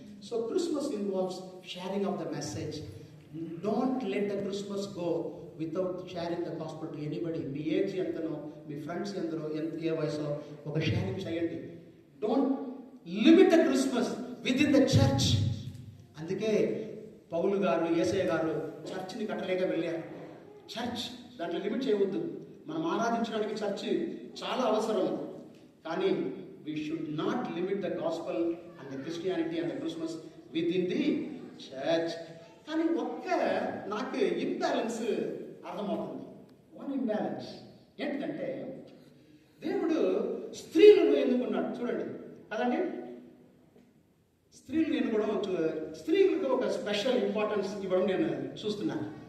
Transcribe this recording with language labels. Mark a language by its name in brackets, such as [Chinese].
[English] So Christmas involves sharing of the message. Don't let the Christmas go without sharing the gospel to anybody. [Telugu] మీ age ఎంతనో, మీ friends ఎందరో, ఏ వయసులో ఒక sharing చేయండి. [English] Don't limit the Christmas within the church. [Telugu] అందుకే పౌలు గారు, యేసయ్య గారు చర్చ్ని కట్టలేక వెళ్ళారు. చర్చ్ దాంట్లో లిమిట్ చేయవద్దు. మనం ఆరాధించడానికి చర్చ్ చాలా అవసరం, కానీ [English] we should not limit the gospel and the Christianity and the Christmas within the church. [Telugu] కానీ నాకు ఇంబ్యాలెన్స్ అర్థమవుతుంది. వన్ ఇంబ్యాలెన్స్ ఏంటంటే, దేవుడు స్త్రీలను ఎన్నుకున్నాడు. చూడండి కదండి, స్త్రీలను ఎన్నుకోవడం, స్త్రీలకు ఒక స్పెషల్ ఇంపార్టెన్స్ ఇవ్వడం నేను చూస్తున్నాను.